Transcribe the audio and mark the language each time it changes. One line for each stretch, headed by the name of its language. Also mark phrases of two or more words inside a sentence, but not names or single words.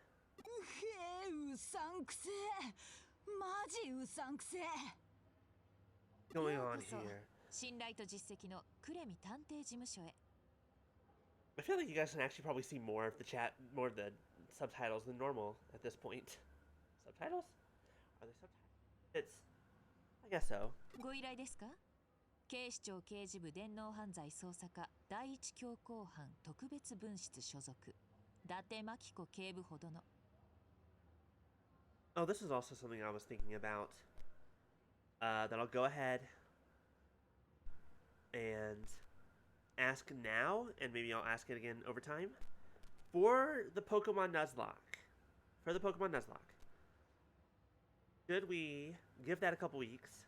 English: Going on here? I feel like you guys can actually probably see more of the chat, more of the subtitles than normal at this point. Subtitles? Are they subtitles? It's... I guess so.
Japanese: 警視庁刑事部電脳犯罪捜査課第一強行班特別分室所属伊達真紀子警部補殿
English: Oh, this is also something I was thinking about. That I'll go ahead and ask now, and maybe I'll ask it again over time. For the Pokemon Nuzlocke. Should we give that a couple weeks?